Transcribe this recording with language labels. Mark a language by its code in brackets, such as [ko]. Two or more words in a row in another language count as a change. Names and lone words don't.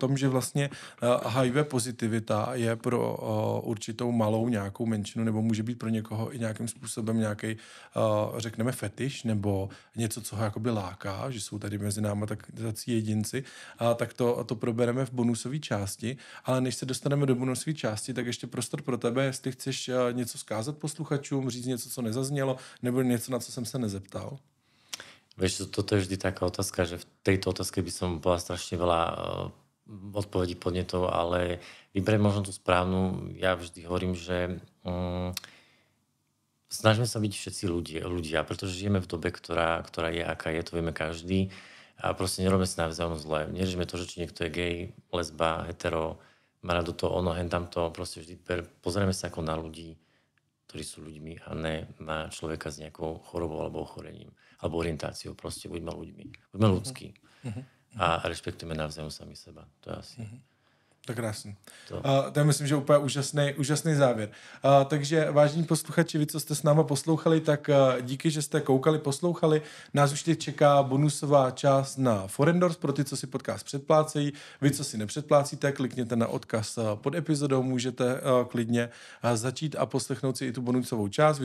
[cs] tom, že vlastně HIV pozitivita je pro určitou malou nějakou menšinu, nebo může být pro někoho i nějakým způsobem nějaký, řekneme, fetiš, nebo něco, co ho jakoby láká, že jsou tady mezi náma tací jedinci, tak to probereme v bonusové části, ale než se dostaneme do bonusové části, tak ještě prostor pro tebe, jestli chceš něco zkázat posluchačům, říct něco, co nezaznělo, nebo něco, na co jsem se nezeptal. [sk] Vieš, toto je vždy taká otázka, že v tejto otázke by som bola strašne veľa odpovedí podnetov, ale vybrať možno tú správnu. Ja vždy hovorím, že snažíme sa byť všetci ľudia, pretože žijeme v dobe, ktorá je, aká je, to vieme každý. A proste nerobíme si navzájom zle. Neřešíme to, že či niekto je gej, lesba, hetero, má rado to, ono, hen tamto. Proste vždy pozrieme sa ako na ľudí, ktorí sú ľuďmi a ne na človeka s nejakou chorobou alebo ochorením. Alebo orientáciou. Proste buďme ľuďmi. Buďme ľudskí. A rešpektujeme navzájom sami seba. To je asi... [cs] To krásný. To je myslím, že úplně úžasný závěr. Takže vážení posluchači, vy, co jste s náma poslouchali, tak díky, že jste koukali, poslouchali. Nás už teď čeká bonusová část na Forendors pro ty, co si podcast předplácejí. Vy, co si nepředplácíte, klikněte na odkaz pod epizodou, můžete klidně začít a poslechnout si i tu bonusovou část.